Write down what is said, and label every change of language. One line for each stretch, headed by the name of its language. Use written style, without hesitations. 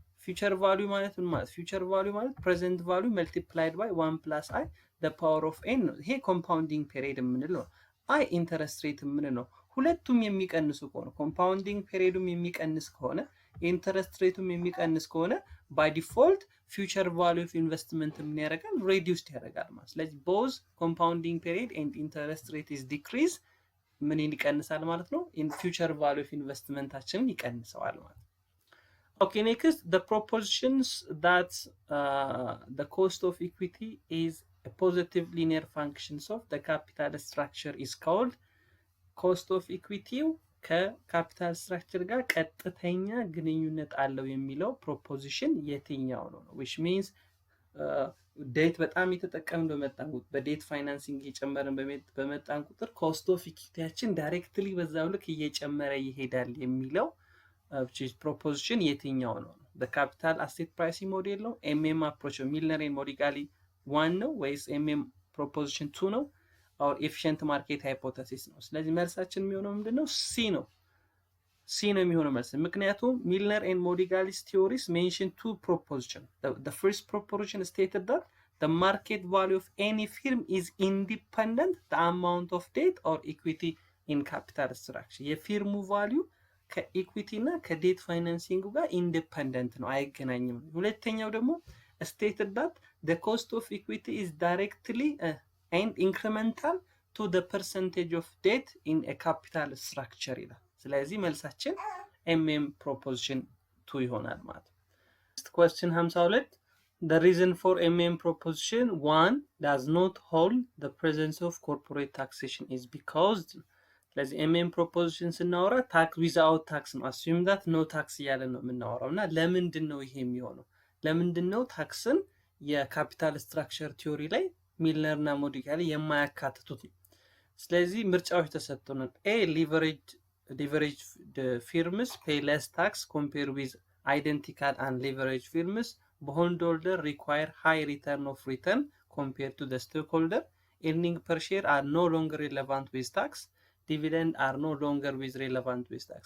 Amharic: ፊውቸር ቫልዩ ማለት ምን ማለት? ፊውቸር ቫልዩ ማለት ፕሬዘንት ቫልዩ መልቲፕላይድ ባይ 1 + i
English: the power of n
Amharic: ነው። ይሄ ኮምፓውንዲንግ ፔሪድ የምንለው አይ ኢንተረስት ሬት የምንለው ሁለቱም የሚቀንሱ ከሆነ ኮምፓውንዲንግ ፔሪዱም የሚቀንስ ከሆነ ኢንተረስት ሬቱም የሚቀንስ ከሆነ ባይ ዲፎልት ፊውቸር ቫልዩ ኦፍ ኢንቨስትመንት ምን ያደርጋል? ሬዲዩስድ ያደርጋል ማለት። ስለዚህ ቦዝ ኮምፓውንዲንግ ፔሪድ ኤንድ ኢንተረስት ሬት ኢዝ ዲክሪዝ ምን ይቀንሳል ማለት ነው? ኢን ፊውቸር ቫልዩ ኦፍ ኢንቨስትመንታችንን ይቀንሰዋል ማለት ነው።
English: Okay, next the propositions that the cost of equity is a positive linear functions of the capital structure is called cost of equity
Amharic: ከካፒታል ስትራክቸር ጋር ቀጥተኛ ግንኙነት አለው የሚለው ፕሮፖዚሽን የትኛው ነው?
English: which means
Amharic: ዴት በጣም የተጠቀምን በመጣን ቁጥር በዴት ፋይናንሲንግ እየጨመረን በመጣን ቁጥር ኮስት ኦፍ ኢኩዊቲያችን ዳይሬክትሊ በዛው ልክ እየጨመረ ይሄዳል የሚለው
English: which is proposition
Amharic: የትኛው ነው?
English: the capital asset pricing model ነው? mm approach
Amharic: ሚልነር ኤንድ ሞዲጋሊ 1 ነው ወይስ
English: mm proposition 2 ነው? or efficient market hypothesis ነው?
Amharic: ስለዚህ መልሳችን የሚሆነው ምንድነው? ሲ ነው። ሲ ነው የሚሆነው መልስ። ምክንያቱም ሚልነር ኤንድ ሞዲጋሊስ
English: theories mention two proposition. The first proposition stated that the market value of any firm is independent the amount of debt or equity in capital structure.
Amharic: የፊርሙ ቫልዩ ከኢኩዊቲ እና ከዴት ፋይናንሲንግ ጋር ኢንዲፔንደንት ነው፣ አይገናኝም። ሁለተኛው ደግሞ
English: stated that the cost of equity is directly and incremental to the percentage of debt in a capital structure
Amharic: ይላል። ስለዚህ መልሳችን
English: mm proposition 2
Amharic: ይሆናል ማለት ነው።
English: question 52 the reason for mm proposition 1 does not hold the presence of corporate taxation is because
Amharic: ስለዚህ mm proposition ስናወራ ታክስ ዊዛውት ታክስ ነው።
English: assume that no tax
Amharic: እያለ ነው የምናወራው እና ለምንድን ነው ይሄ የሚሆነው? ለምንድን ነው ታክስን የካፒታል ስትራክቸር ቲዮሪ ላይ ሚልነር እና ሞዲጋሊ የማያካትቱት? ስለዚህ ምርጫዎች ተሰጥተውናል።
English: ኤ leveraged firms pay less tax compared with identical unleveraged firms. Bondholder require high return compared to the stockholder. Earning per share are no longer relevant with tax. Dividend are no longer with relevant with tax.